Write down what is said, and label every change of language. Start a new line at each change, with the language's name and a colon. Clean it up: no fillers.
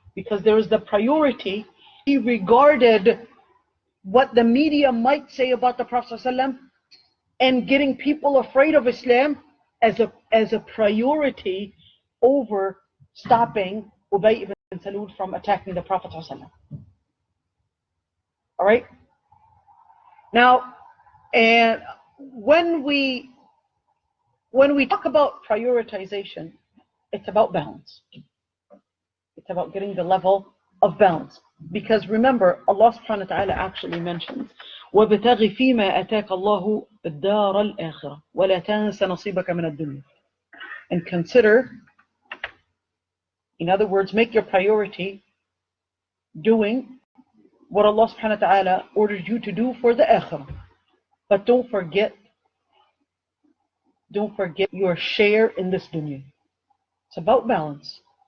English: Because there is the priority. He regarded what the media might say about the Prophet ﷺ and getting people afraid of Islam as a priority over stopping Ubay ibn Salul from attacking the Prophet ﷺ. All right? Now, and when we talk about prioritization, it's about balance. It's about getting the level of balance. Because remember, Allah subhanahu wa ta'ala actually mentions,
Arabic: وَابْتَغِ فِي مَا أَتَاكَ اللَّهُ الدَّارَ الْآخِرَةَ وَلَا تَنْسَ نَصِيبَكَ مِنَ الدُّنْيَا.
English: And consider, in other words, make your priority doing what Allah subhanahu wa ta'ala ordered you to do for the akhirah. But don't forget your share in this dunya. It's about balance.